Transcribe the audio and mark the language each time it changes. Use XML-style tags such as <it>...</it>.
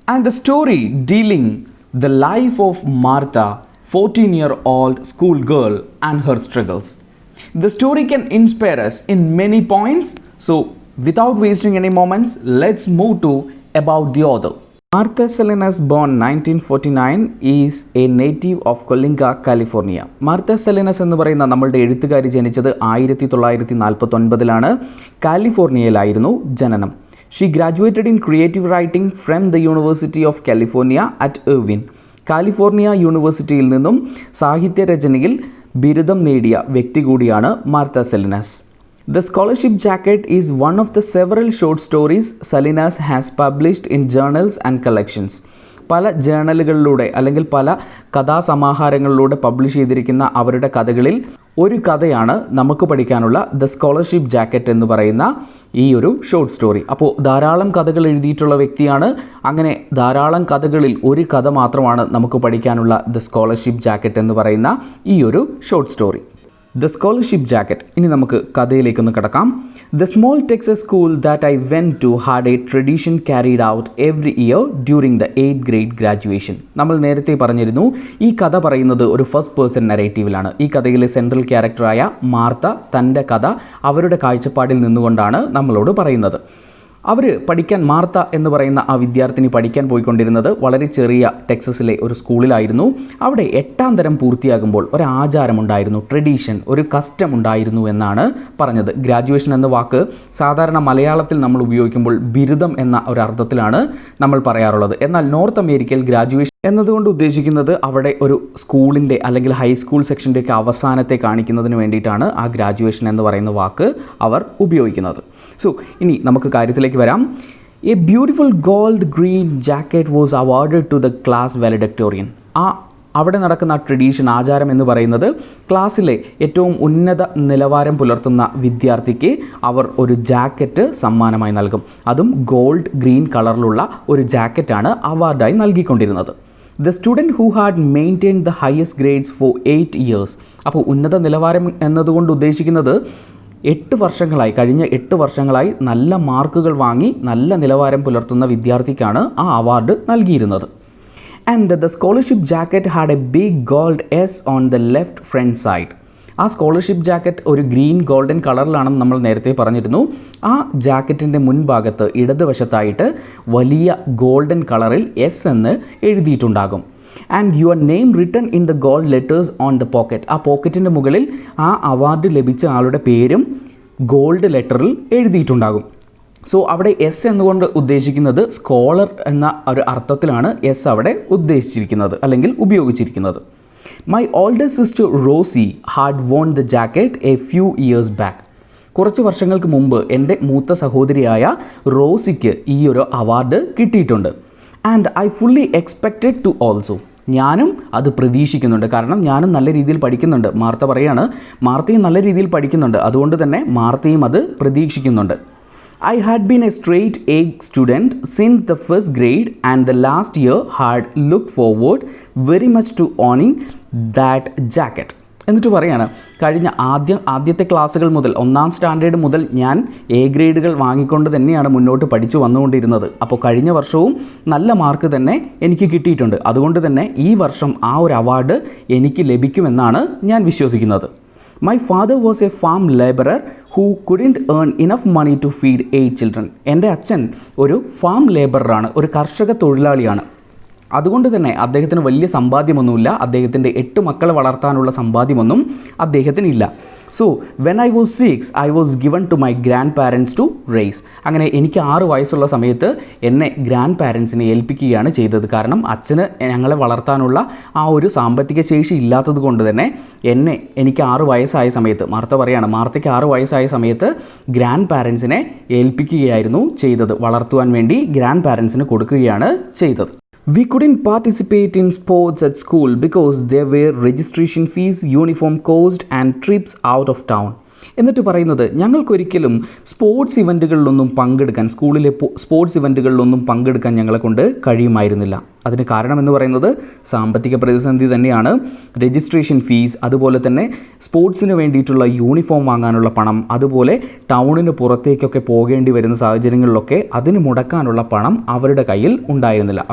<en>And the story dealing the life of Martha, 14-year-old schoolgirl and her struggles. The story can inspire us in many points. So without wasting any moments, let's move to about the author. Martha Salinas, born 1949, is a native of Coalinga, California.</en> <ml>Martha Salinas എന്ന് പറയുന്ന നമ്മളുടെ എഴുത്തുകാരി ജനിച്ചത് 1949 കാലിഫോർണിയയിലായിരുന്നു ജനനം.</ml> <en>She graduated in creative writing from the University of California at Irvine.</en> <ml>California യൂണിവേഴ്സിറ്റിയിൽ നിന്നും സാഹിത്യരചനയിൽ ബിരുദം നേടിയ വ്യക്തി കൂടിയാണ് Martha സലിനാസ്.</ml> <en>The Scholarship Jacket is one of the several short stories Salinas has published in journals and collections.</en> <ml>പല ജേണലുകളിലൂടെ അല്ലെങ്കിൽ പല കഥാസമാഹാരങ്ങളിലൂടെ publish ചെയ്തിരിക്കുന്ന അവരുടെ കഥകളിൽ ഒരു കഥയാണ് നമുക്ക് പഠിക്കാനുള്ള ദ സ്കോളർഷിപ്പ് ജാക്കറ്റ് എന്ന് പറയുന്ന ഈ ഒരു ഷോർട്ട് സ്റ്റോറി. അപ്പോൾ ധാരാളം കഥകൾ എഴുതിയിട്ടുള്ള വ്യക്തിയാണ്. അങ്ങനെ ധാരാളം കഥകളിൽ ഒരു കഥ മാത്രമാണ് നമുക്ക് പഠിക്കാനുള്ള ദ സ്കോളർഷിപ്പ് ജാക്കറ്റ് എന്ന് പറയുന്ന ഈ ഒരു short story. The Scholarship Jacket. ഇനി നമുക്ക് കഥയിലേക്കൊന്ന് കിടക്കാം.</ml> <en>The small Texas school that I went to had a tradition carried out every year during the 8th grade graduation.</en> <ml>നമ്മൾ നേരത്തെ പറഞ്ഞിരുന്നു ഈ കഥ പറയുന്നത് ഒരു ഫസ്റ്റ് പേഴ്സൺ നരേറ്റീവിലാണ്. ഈ കഥയിലെ സെൻട്രൽ ക്യാരക്ടറായ മാർത്ത തൻ്റെ കഥ അവരുടെ കാഴ്ചപ്പാടിൽ നിന്നുകൊണ്ടാണ് നമ്മളോട് പറയുന്നത്. അവർ മാർത്ത എന്ന് പറയുന്ന ആ വിദ്യാർത്ഥിനി പഠിക്കാൻ പോയിക്കൊണ്ടിരുന്നത് വളരെ ചെറിയ ടെക്സസിലെ ഒരു സ്കൂളിലായിരുന്നു. അവിടെ 8ാം തരം പൂർത്തിയാകുമ്പോൾ ഒരു ആചാരമുണ്ടായിരുന്നു, ട്രഡീഷൻ, ഒരു കസ്റ്റം ഉണ്ടായിരുന്നു എന്നാണ് പറഞ്ഞത്. ഗ്രാജുവേഷൻ എന്ന വാക്ക് സാധാരണ മലയാളത്തിൽ നമ്മൾ ഉപയോഗിക്കുമ്പോൾ ബിരുദം എന്ന ഒരു അർത്ഥത്തിലാണ് നമ്മൾ പറയാറുള്ളത്. എന്നാൽ നോർത്ത് അമേരിക്കയിൽ ഗ്രാജുവേഷൻ എന്നതുകൊണ്ട് ഉദ്ദേശിക്കുന്നത് അവിടെ ഒരു സ്കൂളിൻ്റെ അല്ലെങ്കിൽ ഹൈസ്കൂൾ സെക്ഷൻ്റെയൊക്കെ അവസാനത്തെ കാണിക്കുന്നതിന് വേണ്ടിയിട്ടാണ് ആ ഗ്രാജുവേഷൻ എന്ന് പറയുന്ന വാക്ക് അവർ ഉപയോഗിക്കുന്നത്. സോ ഇനി നമുക്ക് കാര്യത്തിലേക്ക് വരാം.</ml> <en>A beautiful gold green jacket was awarded to the class valedictorian.</en> <ml>അവിടെ നടക്കുന്ന ട്രഡീഷൻ, ആചാരം എന്ന് പറയുന്നത് ക്ലാസ്സിലെ ഏറ്റവും ഉന്നത നിലവാരം പുലർത്തുന്ന വിദ്യാർത്ഥിക്ക് അവർ ഒരു ജാക്കറ്റ് സമ്മാനമായി നൽകും. അതും ഗോൾഡ് ഗ്രീൻ കളറിലുള്ള ഒരു ജാക്കറ്റാണ് അവാർഡായി നൽകിക്കൊണ്ടിരുന്നത്.</ml> <en>The student who had maintained the highest grades for 8 years.</en> <ml>അപ്പോൾ ഉന്നത നിലവാരം എന്നതുകൊണ്ട് ഉദ്ദേശിക്കുന്നത് 8 വർഷങ്ങളായി, കഴിഞ്ഞ 8 വർഷങ്ങളായി നല്ല മാർക്കുകൾ വാങ്ങി നല്ല നിലവാരം പുലർത്തുന്ന വിദ്യാർത്ഥിക്കാണ് ആ അവാർഡ് നൽകിയിരുന്നത്.</ml> <en>And the scholarship jacket had a big gold S on the left front side.</en> <ml>ആ സ്കോളർഷിപ്പ് ജാക്കറ്റ് ഒരു ഗ്രീൻ ഗോൾഡൻ കളറിലാണെന്ന് നമ്മൾ നേരത്തെ പറഞ്ഞിരുന്നു. ആ ജാക്കറ്റിൻ്റെ മുൻഭാഗത്ത് ഇടതുവശത്തായിട്ട് വലിയ ഗോൾഡൻ കളറിൽ S എന്ന് എഴുതിയിട്ടുണ്ടാകും.</ml> <en>And your name written in the gold letters on the pocket.</en> <ml>ആ പോക്കറ്റിൻ്റെ മുകളിൽ ആ അവാർഡ് ലഭിച്ച ആളുടെ പേരും ഗോൾഡ് ലെറ്ററിൽ എഴുതിയിട്ടുണ്ടാകും. സോ അവിടെ S എന്നുകൊണ്ട് ഉദ്ദേശിക്കുന്നത് സ്കോളർ എന്ന ഒരു അർത്ഥത്തിലാണ് S അവിടെ ഉദ്ദേശിച്ചിരിക്കുന്നത് അല്ലെങ്കിൽ ഉപയോഗിച്ചിരിക്കുന്നത്.</ml> <en>My older sister Rosie had won the jacket a few years back.</en> <ml>കുറച്ച് വർഷങ്ങൾക്ക് മുമ്പ് എൻ്റെ മൂത്ത സഹോദരിയായ റോസിക്ക് ഈ ഒരു അവാർഡ് കിട്ടിയിട്ടുണ്ട്.</ml> <en>And I fully expected to also.</en> <ml>ഞാനും അത് പ്രതീക്ഷിക്കുന്നുണ്ട്, കാരണം ഞാനും നല്ല രീതിയിൽ പഠിക്കുന്നുണ്ട്. മാർത്ത പറയാണ്, മാർത്തയും നല്ല രീതിയിൽ പഠിക്കുന്നുണ്ട്, അതുകൊണ്ട് തന്നെ മാർത്തയും അത് പ്രതീക്ഷിക്കുന്നുണ്ട്.</ml> <en>I had been a straight A student since the first grade and the last year had looked forward very much to owning that jacket.</en> <ml>എന്നിട്ട് പറയാണ്, കഴിഞ്ഞ ആദ്യത്തെ ക്ലാസ്സുകൾ മുതൽ 1ാം സ്റ്റാൻഡേർഡ് മുതൽ ഞാൻ A ഗ്രേഡുകൾ വാങ്ങിക്കൊണ്ട് തന്നെയാണ് മുന്നോട്ട് പഠിച്ചു വന്നുകൊണ്ടിരുന്നത്. അപ്പോൾ കഴിഞ്ഞ വർഷവും നല്ല മാർക്ക് തന്നെ എനിക്ക് കിട്ടിയിട്ടുണ്ട്. അതുകൊണ്ട് തന്നെ ഈ വർഷം ആ ഒരു അവാർഡ് എനിക്ക് ലഭിക്കുമെന്നാണ് ഞാൻ വിശ്വസിക്കുന്നത്.</ml> <en>My father was a farm laborer who couldn't earn enough money to feed 8 children.</en> <ml>എൻ്റെ അച്ഛൻ ഒരു ഫാം ലേബറാണ്, ഒരു കർഷക തൊഴിലാളിയാണ്. അതുകൊണ്ട് തന്നെ അദ്ദേഹത്തിന് വലിയ സമ്പാദ്യമൊന്നുമില്ല. അദ്ദേഹത്തിൻ്റെ 8 മക്കളെ വളർത്താനുള്ള സമ്പാദ്യമൊന്നും അദ്ദേഹത്തിനില്ല.</ml> <en>So when I was 6 I was given to my grandparents to raise.</en> <ml>അങ്ങനെ എനിക്ക് 6 വയസ്സുള്ള സമയത്ത് എന്നെ ഗ്രാൻഡ് പാരൻസിനെ ഏൽപ്പിക്കുകയാണ് ചെയ്തത്. കാരണം അച്ഛന് ഞങ്ങളെ വളർത്താനുള്ള ആ ഒരു സാമ്പത്തിക ശേഷി ഇല്ലാത്തത് കൊണ്ട് തന്നെ എനിക്ക് 6 വയസ്സായ സമയത്ത്, മാർത്തയ്ക്ക് 6 വയസ്സായ സമയത്ത് ഗ്രാൻഡ് പാരൻസിനെ ഏൽപ്പിക്കുകയായിരുന്നു ചെയ്തത്. വളർത്തുവാൻ വേണ്ടി ഗ്രാൻഡ് പാരൻസിന് കൊടുക്കുകയാണ് ചെയ്തത്.</ml> <en>We couldn't participate in sports at school because there were registration fees, uniform cost and trips out of town.</en> <ml>എന്നിട്ട് പറയുന്നത്, ഞങ്ങൾക്കൊരിക്കലും സ്പോർട്സ് ഇവൻറ്റുകളിലൊന്നും പങ്കെടുക്കാൻ, സ്കൂളിലെ സ്പോർട്സ് ഇവൻറ്റുകളിലൊന്നും പങ്കെടുക്കാൻ ഞങ്ങളെ കൊണ്ട് കഴിയുമായിരുന്നില്ല. അതിന് കാരണമെന്ന് പറയുന്നത് സാമ്പത്തിക പ്രതിസന്ധി തന്നെയാണ്. രജിസ്ട്രേഷൻ ഫീസ്, അതുപോലെ തന്നെ സ്പോർട്സിന് വേണ്ടിയിട്ടുള്ള യൂണിഫോം വാങ്ങാനുള്ള പണം, അതുപോലെ ടൗണിന് പുറത്തേക്കൊക്കെ പോകേണ്ടി വരുന്ന സാഹചര്യങ്ങളിലൊക്കെ അതിന് മുടക്കാനുള്ള പണം അവരുടെ കയ്യിൽ ഉണ്ടായിരുന്നില്ല.</ml>